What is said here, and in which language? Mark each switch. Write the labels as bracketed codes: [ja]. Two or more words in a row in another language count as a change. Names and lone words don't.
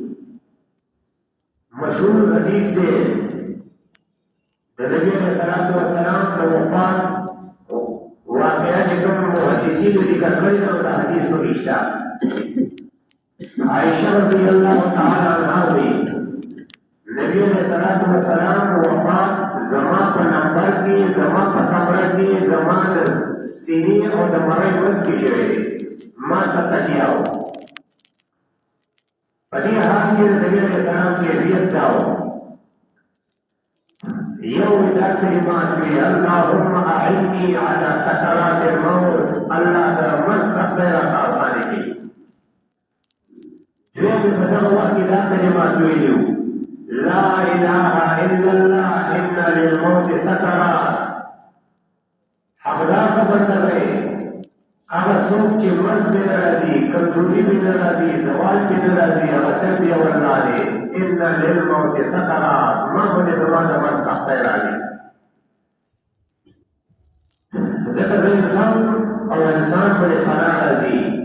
[ps] مشهور حدیث دی د نبي [ar] علیه الصلاة والسلام [ps] د وفات واقعه چې کوم محدثینو ذکر کړې ده دا حدیث پکې شته عائشہ [ar] رضی الله تعالی عنها [ps] وایي نبی [ar] علیہ الصلوۃ والسلام [ps] وفات زما په نمبر کې زما په کمره کې زما د سینې او د مړۍ منځ کې شوی دی ما ته تکیه و په دې حال کې د نبي [ar] علیه السلام [ps] کیفیت دا و یو دا کلمات وی [ar] اللهم اعني على سکرات الموت [ps] الله د مرګ سختۍ راته اسانه کړي دوی په دغه وخت کې دا کلمات ویلي وو [ar] لا اله الا الله ان للموت سکرات. [ps] حقدار خبر ته وایي هغه څوک چې مرګ پرې نه راځي، کمزوري پرې نه راځي، زوال پرې نه راځي، هغه صرف یو الله دی. [ar] ان للموت سکرات، [ps] مرګ باندې زما د مرګ سختۍ راځي. ځکه زه انسان او انسان باندې فنا راځي.